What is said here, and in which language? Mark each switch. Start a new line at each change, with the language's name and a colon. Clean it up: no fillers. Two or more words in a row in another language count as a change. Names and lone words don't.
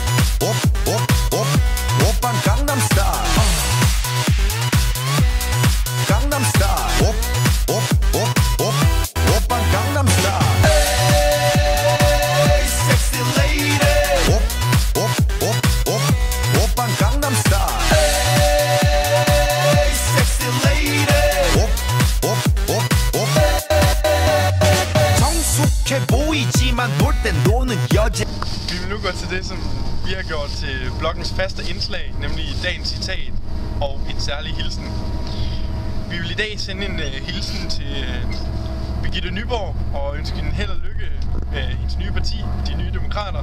Korean: 오빤 강남 스타일 강남 스타일 오빤 강남 스타일
English: Hey sexy lady
Korean: 오빤 강남 스타일
English: Hey sexy lady
Korean: 정숙해 보이지만 놀 땐 노는 여자
Danish: Vi vil nu gå til det, som vi har gjort til bloggens faste indslag, nemlig dagens citat og en særlig hilsen. Vi vil i dag sende en hilsen til Birgitte Nyborg og ønske hende held og lykke med hendes nye parti, De Nye Demokrater.